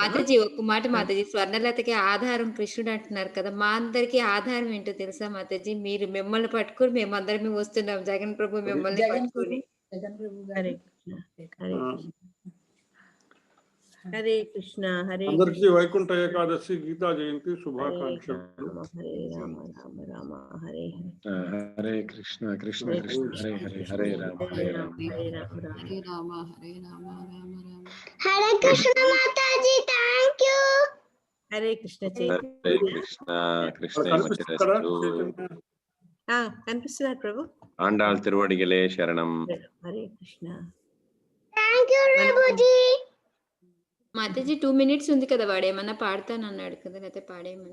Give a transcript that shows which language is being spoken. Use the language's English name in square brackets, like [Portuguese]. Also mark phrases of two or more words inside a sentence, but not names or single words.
[Telugu] మాతాజీ ఒక్క మాట మాతాజీ, స్వర్ణలతకి ఆధారం కృష్ణుడు అంటున్నారు కదా, మా అందరికి ఆధారం ఏంటో తెలుసా మాతాజీ? మీరు మిమ్మల్ని పట్టుకుని మేమందరం వస్తున్నాం, జగన్ ప్రభు మిమ్మల్ని పట్టుకుని. హరే కృష్ణ హరే కృష్ణ హరే కృష్ణ హరే అందరికీ వైకుంఠ ఏకాదశి గీతా జయంతి శుభాకాంక్షలు. హరే రామ రామ రామ హరే హరే కృష్ణ కృష్ణ కృష్ణ హరే హరే హరే రామ హరే రామ హరే రామ రామ హరే రామ హరే రామ రామ రామ. హరే కృష్ణ మాతాజీ, [English] thank you. [Telugu] హరే కృష్ణ చైతన్య. హరే కృష్ణ కృష్ణ కనిపిస్తున్నారు ప్రభు. [Tamil] ஆண்டாள் திருவடிகளே சரணம். [Telugu] హరే కృష్ణ. [English] thank you [Telugu] ప్రభుజీ. మాతాజీ 2 minutes ఉంది కదా, వాడు ఏమన్నా పాడతానన్నాడు కదా, లేకపోతే పాడేమన్నా